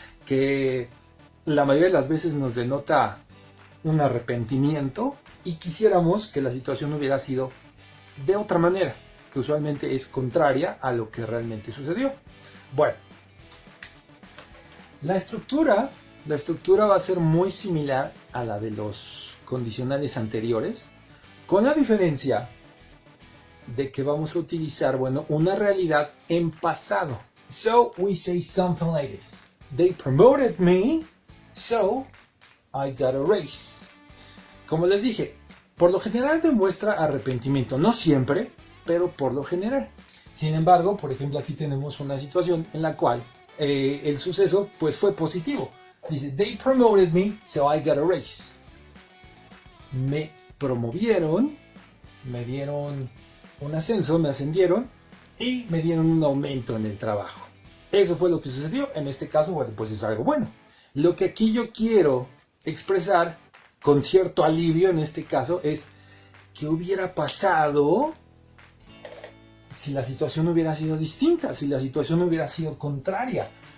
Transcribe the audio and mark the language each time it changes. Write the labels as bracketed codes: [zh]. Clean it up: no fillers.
[es] Que la mayoría de las veces nos denota un arrepentimiento y quisiéramos que la situación hubiera sido de otra manera, que usualmente es contraria a lo que realmente sucedió. Bueno, la estructura va a ser muy similar a la de los condicionales anteriores, con la diferencia de que vamos a utilizar, una realidad en pasado. [en] So we say something like this: They promoted me, so I got a raise. [es] Como les dije, por lo general demuestra arrepentimiento, no siempre, pero por lo general. Sin embargo, por ejemplo, aquí tenemos una situación en la cual el suceso pues fue positivo. [en] Dice, they promoted me, so I got a raise. [es] Me promovieron, me dieron un ascenso, me ascendieron y me dieron un aumento en el trabajo. Eso fue lo que sucedió. En este caso, pues es algo bueno. Lo que aquí yo quiero expresar con cierto alivio en este caso es qué hubiera pasado si la situación hubiera sido distinta, si la situación hubiera sido contraria.